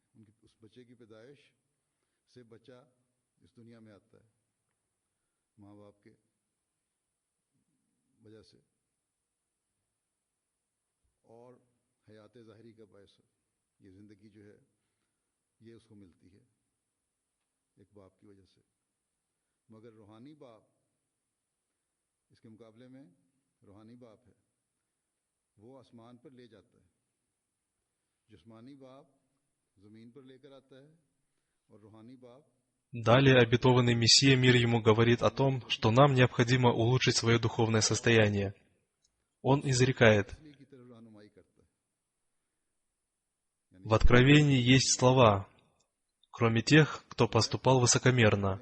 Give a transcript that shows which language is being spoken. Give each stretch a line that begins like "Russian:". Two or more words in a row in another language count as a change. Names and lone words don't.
Urdu: ان کی اس بچے کی پیدائش سے بچہ اس دنیا میں آتا ہے ماں باپ کے وجہ سے، اور حیات ظاہری کا باعث یہ زندگی جو ہے یہ اس کو ملتی ہے ایک باپ کی وجہ سے. مگر روحانی باپ اس کے مقابلے میں روحانی باپ ہے، وہ آسمان پر لے جاتا ہے. جسمانی باپ زمین پر لے کر آتا ہے اور روحانی باپ.
Russian: Далее обетованный Мессия, мир ему, говорит о том, что нам необходимо улучшить свое духовное состояние. Он изрекает: в Откровении есть слова, кроме тех, кто поступал высокомерно.